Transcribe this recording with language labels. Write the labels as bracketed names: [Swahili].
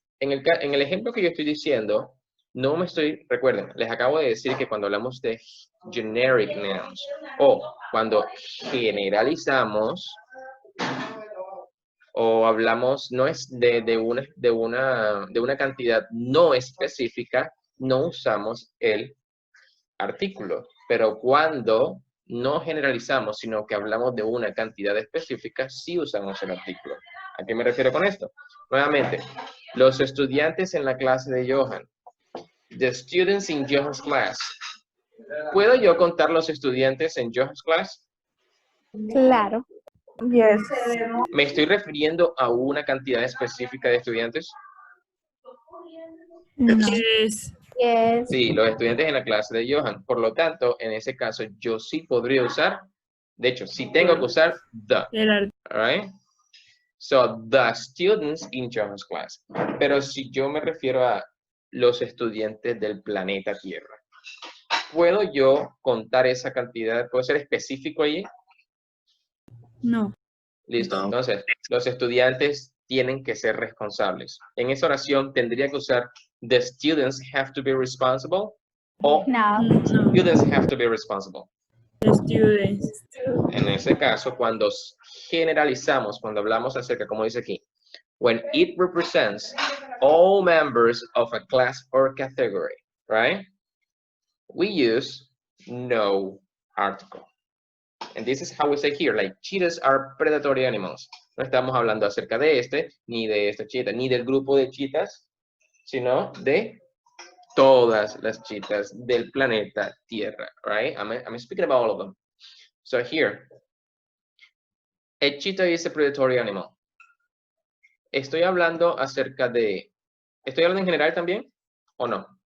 [Spanish] En el ejemplo que yo estoy diciendo, recuerden, les acabo de decir que cuando hablamos de generic nouns o cuando generalizamos o hablamos no es de una cantidad no específica, no usamos el artículo. Pero cuando no generalizamos, sino que hablamos de una cantidad específica, sí usamos el artículo. ¿A qué me refiero con esto? Nuevamente, los estudiantes en la clase de Johan. [English] The students in Johan's class. [Spanish] ¿Puedo yo contar los estudiantes en [English] Johan's class? [Spanish] Claro. [English] Yes. [Spanish] ¿Me estoy refiriendo a una cantidad específica de estudiantes? No. [English] Yes. Yes. [Spanish] Sí, los estudiantes en la clase de Johan. Por lo tanto, en ese caso, yo sí podría usar, de hecho, sí tengo que usar the. [English] All right? So, the students in Johan's class. [Spanish] Pero si yo me refiero a los estudiantes del planeta Tierra, ¿puedo yo contar esa cantidad? ¿Puedo ser específico allí? No. Listo. No. Entonces, los estudiantes tienen que ser responsables. En esa oración tendría que usar [English] the students have to be responsible [Spanish] o No. [English] students have to be responsible. The students. [Spanish] En ese caso, cuando generalizamos, cuando hablamos acerca, como dice aquí, [English] when it represents all members of a class or category, right? We use no article. And this is how we say here, like cheetahs are predatory animals. [Spanish] No estamos hablando acerca de ni de esta cheetah, ni del grupo de cheetahs, sino de todas las cheetahs del planeta Tierra, [English] right? I'm speaking about all of them. So here, a cheetah is a predatory animal. [Spanish] ¿Estoy hablando en general también o no?